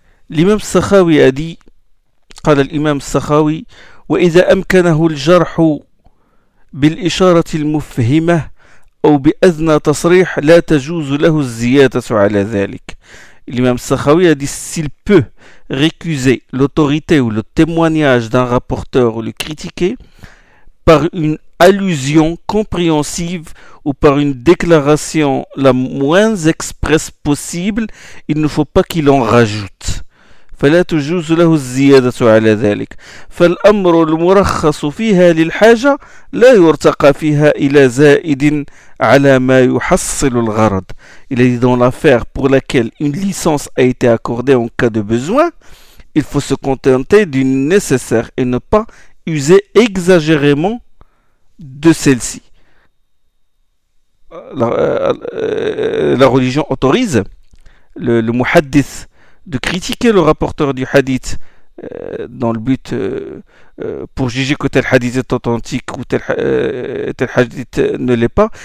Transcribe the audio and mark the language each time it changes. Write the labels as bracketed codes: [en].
[fr] L'imam Sakhawi a dit, [ar] قال الإمام السخاوي وإذا أمكنه الجرح بالإشارة المفهمة أو بأذنى تصريح لا تجوز له الزيادة على ذلك. [fr] L'imam Sakhawi a dit, s'il peut récuser l'autorité ou le témoignage d'un rapporteur ou le critiquer par une allusion compréhensive ou par une déclaration la moins expresse possible, il ne faut pas qu'il en rajoute. [ar] فلا تجوز له الزيادة على ذلك فالأمر المرخص فيها للحاجة لا يرتقى فيها إلى زائد على ما يحصل الغرض. [fr] Il est dit, dans l'affaire pour laquelle une licence a été accordée en cas de besoin, il faut se contenter du nécessaire et ne pas user exagérément de celle-ci. La religion autorise le muhaddith de critiquer le rapporteur du hadith dans le but pour juger que tel hadith est authentique ou tel hadith ne l'est pas.